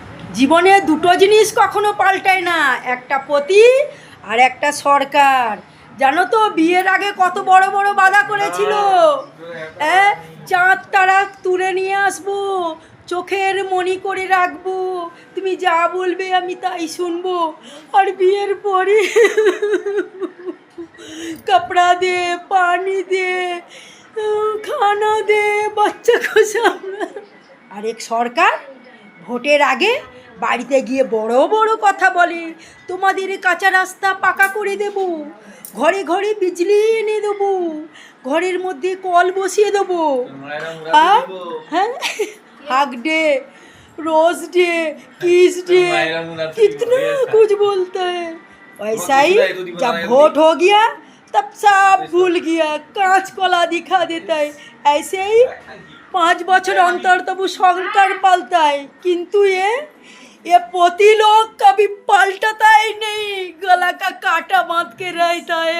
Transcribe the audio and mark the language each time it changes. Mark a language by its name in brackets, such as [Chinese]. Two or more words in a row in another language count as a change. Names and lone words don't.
[Bangla] জীবনে দুটো জিনিস কখনো পাল্টায় না, একটা পতি আর একটা সরকার। জানো তো বিয়ের আগে কত বড় বড় বাধা করেছিল, চাঁদ তারা তুলে নিয়ে আসবো, চোখের মণি করে রাখবো, তুমি যা বলবে আমি তাই শুনবো। আর বিয়ের পরে [Hindi] कपड़ा दे, पानी दे, खाना दे, [Bangla] বাচ্চা খোঁজা। আর এক সরকার ভোটের আগে বাড়িতে গিয়ে বড় বড় কথা বলে, তোমাদের কাঁচা রাস্তা পাকা করে দেব, ঘরে ঘরে বিজলি এনে দেবো, ঘরের মধ্যে কল বসিয়ে দেবো। আর হ্যাঁ, [Hindi] हक डे, रोज डे, किस डे, कितना कुछ बोलता है। वैसा ही जब वोट हो गया तब सब भूल गया, कांच कला दिखा देता है। ऐसे ही 5 বছর अंतर तब सरकार पालता है, किंतु ये पोती लोग कभी पलटता ही नहीं, गला का कांटा बांध के रहता है।